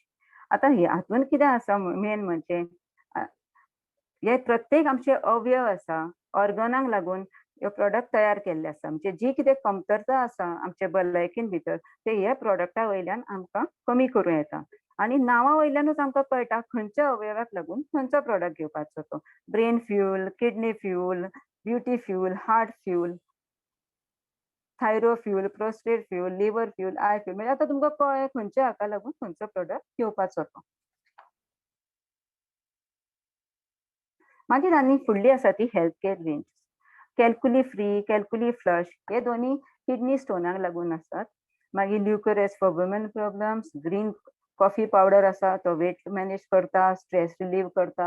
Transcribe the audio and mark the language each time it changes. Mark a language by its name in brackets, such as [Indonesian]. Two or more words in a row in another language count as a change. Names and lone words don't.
[Konkani] आतां हातून कितें आसा मेन म्हणजे हे प्रत्येक आमचे अवयव आसा, ऑर्गनांक लागून हे प्रॉडक्ट तयार केल्ले आसा. म्हणजे जी कितें कमतरता आसा आमच्या भलायकेन भितर ते हे प्रॉडक्टा वयल्यान आमकां कमी करूं येता. आनी नांवा वयल्यानूच आमकां कळटा खंयच्या अवयवाक लागून खंयचो प्रॉडक्ट घेवपाचो तो. ब्रेन फ्यूल, किडनी फ्यूल, ब्युटी फ्यूल, हार्ट फ्यूल, थायरो फ्यूल, प्रोस्टेट फ्यूल, लिव्हर फ्यूल, आय फ्यूल. म्हणजे आतां तुमकां कळ्ळें खंयच्या हाका लागून खंयचो प्रॉडक्ट घेवपाचो तो. मागीर आनी फुडली आसा ती [English] health care range. [Konkani] कॅल्कुली फ्री, कॅल्कुली फ्लश हे दोन्ही किडनी स्टोनाक लागून असतात. मागीर ल्युकोरेस [English] for women problems, green coffee powder [Konkani] आसा तो [English] weight manage [Konkani] करता, [English] stress relieve [Konkani] करता.